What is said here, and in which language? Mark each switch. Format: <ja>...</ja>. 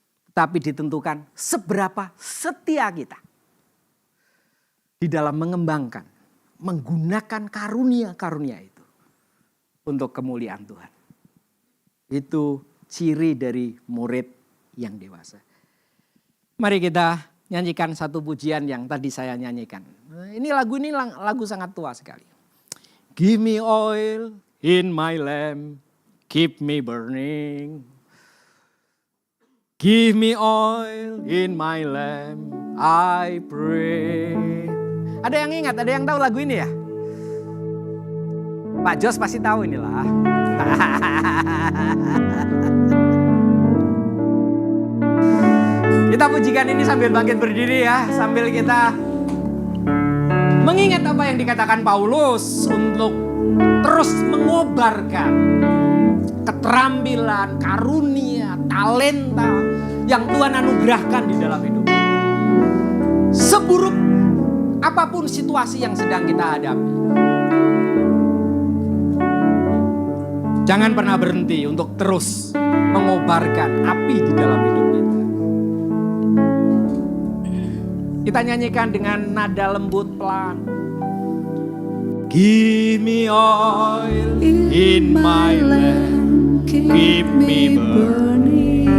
<id>Tapi ditentukan seberapa setia kita di dalam mengembangkan, menggunakan karunia-karunia itu untuk kemuliaan Tuhan. Itu ciri dari murid yang dewasa. Mari kita nyanyikan satu pujian yang tadi saya nyanyikan. Ini lagu sangat tua sekali.</id> <en>Give me oil in my lamp, keep me burning. Give me oil in my lamp, I pray.</en> <id>Ada yang ingat, ada yang tahu lagu ini ya? Pak Jos pasti tahu inilah. Kita pujikan ini sambil bangkit berdiri ya. Sambil kita mengingat apa yang dikatakan Paulus untuk terus mengobarkan keterampilan, karunia, talenta yang Tuhan anugerahkan di dalam hidup. Seburuk apapun situasi yang sedang kita hadapi, jangan pernah berhenti untuk terus mengobarkan api di dalam hidup kita. Kita nyanyikan dengan nada lembut pelan.</id> <en>Give me oil in my lamp, keep me burning.</en>